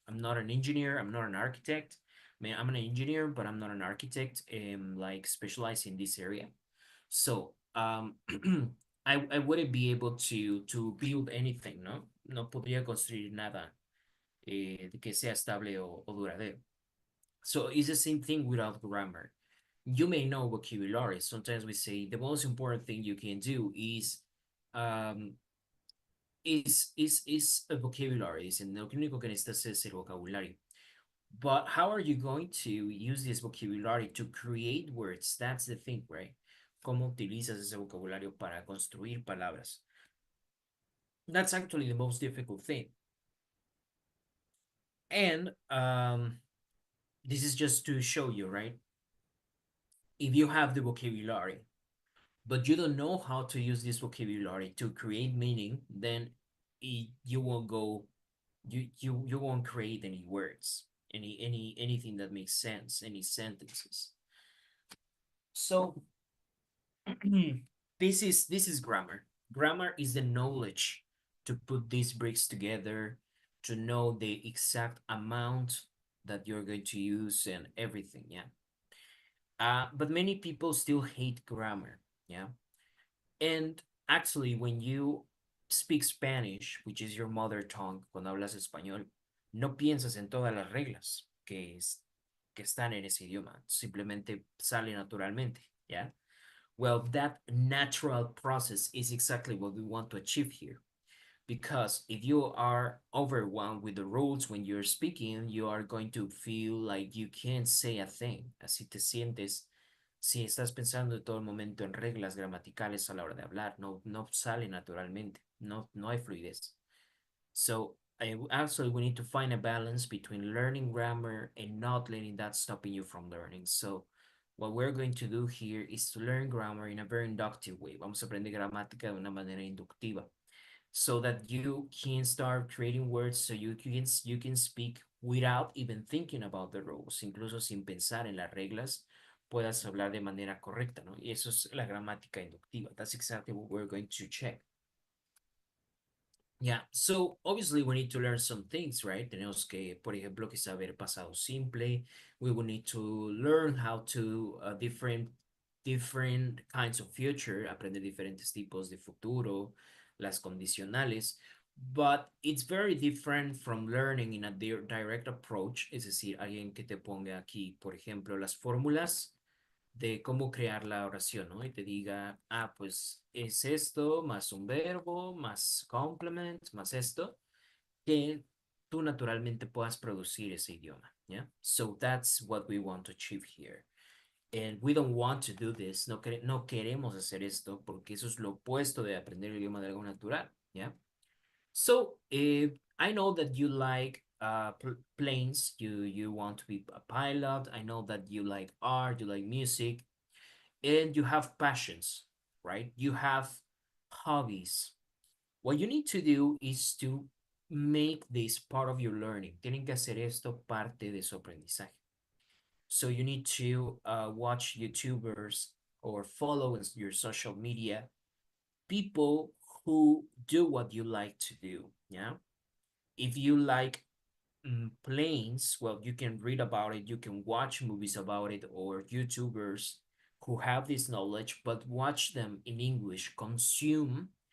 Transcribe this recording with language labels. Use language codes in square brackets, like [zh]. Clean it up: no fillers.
[en] I'm not an engineer, I'm not an architect. I mean, I'm an engineer, but I'm not an architect, like specialized in this area. So, I wouldn't be able to build anything, no? [es] No podría construir nada que sea estable o duradero. [en] So it's the same thing without grammar. You may know vocabulary. Sometimes we say the most important thing you can do um, is a vocabulary. [es] Es lo único que necesitas es el vocabulario. [en] But how are you going to use this vocabulary to create words? That's the thing, right? [es] ¿Cómo utilizas ese vocabulario para construir palabras? [en] That's actually the most difficult thing. And this is just to show you, right? If you have the vocabulary, but you don't know how to use this vocabulary to create meaning, then you won't go, you won't create any words, anything that makes sense, any sentences. So this is grammar. Grammar is the knowledge to put these bricks together, to know the exact amount that you're going to use and everything. Yeah. But many people still hate grammar. Yeah. And actually, when you speak Spanish, which is your mother tongue, [es] cuando hablas español, no piensas en todas las reglas que están en ese idioma. Simplemente sale naturalmente. Yeah. [en] Well, that natural process is exactly what we want to achieve here. Because if you are overwhelmed with the rules when you're speaking, you are going to feel like you can't say a thing. [es] Así te sientes si estás pensando todo el momento en reglas gramaticales a la hora de hablar. No sale naturalmente. No hay fluidez. [en] So actually, we need to find a balance between learning grammar and not letting that stopping you from learning. So what we're going to do here is to learn grammar in a very inductive way. [es] Vamos a aprender gramática de una manera inductiva [en] so that you can start creating words so you can speak without even thinking about the rules, [es] incluso sin pensar en las reglas, puedas hablar de manera correcta, ¿no? Y eso es la gramática inductiva. [en] That's exactly what we're going to check. Yeah, so obviously we need to learn some things, right? [es] Tenemos que, por ejemplo, que saber pasado simple. [en] We will need to learn how to different kinds of future, [es] aprender diferentes tipos de futuro, las condicionales. [en] But it's very different from learning in a direct approach, [es] es decir, alguien que te ponga aquí, por ejemplo, las fórmulas de cómo crear la oración, ¿no? Y te diga, ah, pues es esto, más un verbo, más complement, más esto, que tú naturalmente puedas producir ese idioma, ¿ya? [en] So that's what we want to achieve here. And we don't want to do this, [es] no queremos hacer esto porque eso es lo opuesto de aprender el idioma de algo natural, ¿ya? [en] So, I know that you like planes, you want to be a pilot. I know that you like art, you like music, and you have passions, right? You have hobbies. What you need to do is to make this part of your learning. [es] Tienen que hacer esto parte de su aprendizaje. [en] So you need to watch YouTubers or follow in your social media people who do what you like to do. Yeah. If you like planes, well, you can read about it, you can watch movies about it, or YouTubers who have this knowledge, but watch them in English, consume.